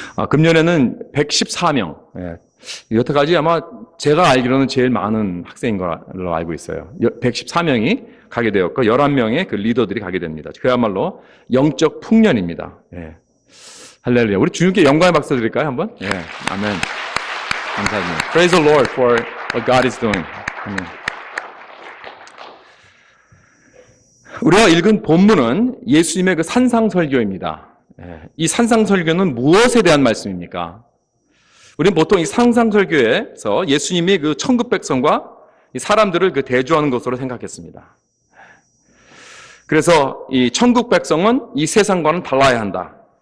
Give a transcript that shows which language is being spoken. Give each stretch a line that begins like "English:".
Korean: 금년에는 114명, 여태까지 아마 제가 알기로는 제일 많은 학생인 걸로 알고 있어요. 114명이 가게 되었고 11명의 그 리더들이 가게 됩니다. 그야말로 영적 풍년입니다. 할렐루야. 우리 주님께 영광의 박수 드릴까요? 한번? 아멘. 감사합니다.
English: Praise the Lord for what God is doing.
Korean: 아멘. 우리가 읽은 본문은 예수님의 그 산상설교입니다. 이 산상설교는 무엇에 대한 말씀입니까? 우리는 보통 이 산상설교에서 예수님이 그 천국 백성과 이 사람들을 그 대조하는 것으로 생각했습니다. 그래서 이 천국 백성은 이 세상과는 달라야 한다.